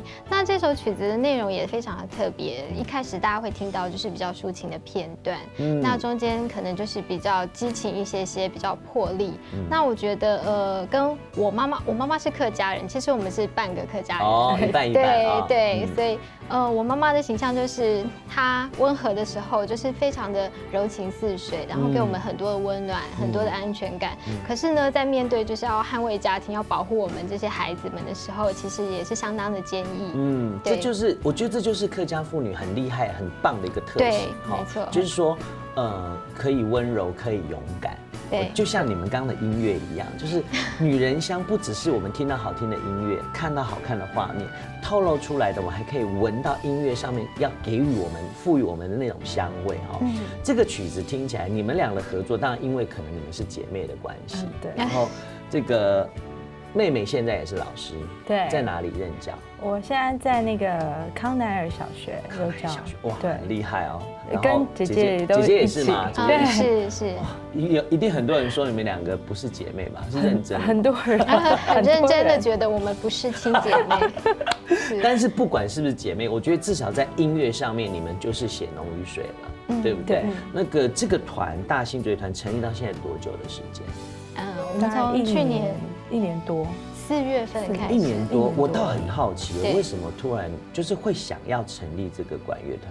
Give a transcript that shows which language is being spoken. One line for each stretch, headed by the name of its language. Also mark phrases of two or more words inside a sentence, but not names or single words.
Chinese: 那這首曲子的內容也非常的特別。一開始大家會聽到就是比較抒情的片段，那中間可能就是比較激情一些，比較魄力。那我覺得跟我媽媽是客家人，其實我們是半個客家人，哦，一半一半，對，所以我媽媽的形象就是她溫和的時候，就是非常的柔情似水，然後給我們很多的溫暖，很多的安全感。可是呢，在面對就是要捍衛家庭、要保護我們這些孩子們的時候，其實也是相當的堅毅。這就是我覺得這就是客家婦女很厲害、很棒的一個特質。對，沒錯，就是說，可以溫柔，可以勇敢。對，就像你們剛剛的音樂一樣，就是女人香，不只是我們聽到好聽的音樂，看到好看的畫面，透露出來的，我還可以聞到音樂上面要給予我們、賦予我們的那種香味哈。這個曲子聽起來，你們倆的合作，當然因為可能你們是姐妹的關係，對，然後這個妹妹現在也是老師，對，在哪裡任教？我現在在那個康乃爾小學任教，哇，很厲害哦。跟姐姐也是嘛，對，是。一定很多人說你們兩個不是姐妹吧？是認真。很多人很認真的覺得我們不是親姐妹。但是不管是不是姐妹，我覺得至少在音樂上面，你們就是血濃於水了，對不對？那個這個團大新竹樂團成立到現在多久的時間？我們從去年 1年多 4月份開始。 1年多，我倒很好奇，為什麼突然就是會想要成立這個管樂團？